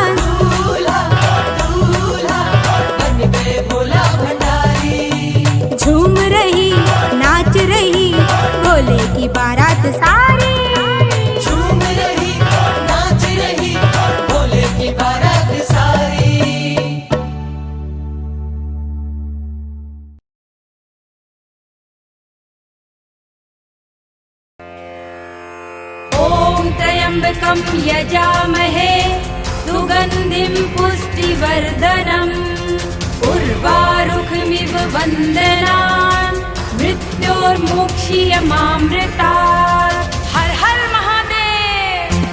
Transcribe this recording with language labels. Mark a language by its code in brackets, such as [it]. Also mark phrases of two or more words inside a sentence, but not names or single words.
[hi] दूल्हा दूल्हा बन गए भोला भंडारी। झूम रही नाच रही भोले की बारात सारी। झूम रही नाच रही भोले की बारात सारी। [sa] ॐ त्र्यम्बकं यजामहे सुगन्धिं पुष्टिवर्धनम् उर्वारुकमिव वन्दनान् मृत्योर्मोक्षीयमामृतात्। [hi] हर हर महादेव।